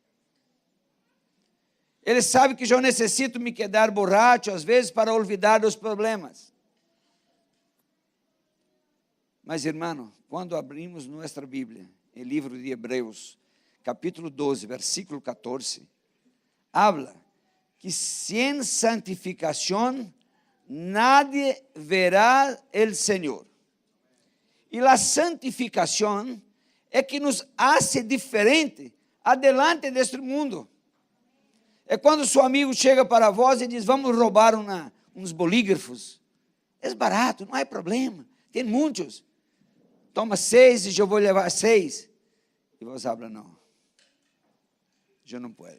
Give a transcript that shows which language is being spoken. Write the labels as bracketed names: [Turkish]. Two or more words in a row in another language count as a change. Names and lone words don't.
[Portuguese] Ele sabe que eu necessito me [Spanish] quedar borracho [Portuguese] às vezes para olvidar dos problemas. Mas, irmão, quando abrimos nossa Bíblia, o livro de Hebreus, capítulo 12, versículo 14, habla que sem santificação [Spanish] nadie verá el [Portuguese] Senhor. E a santificação é que nos [Spanish] hace diferente adelante [Portuguese] deste mundo. É quando seu amigo chega para vós e diz: vamos roubar uns bolígrafos. É barato, não há problema, tem muitos. Toma 6 e eu vou levar 6. E vós habla: não, eu não posso.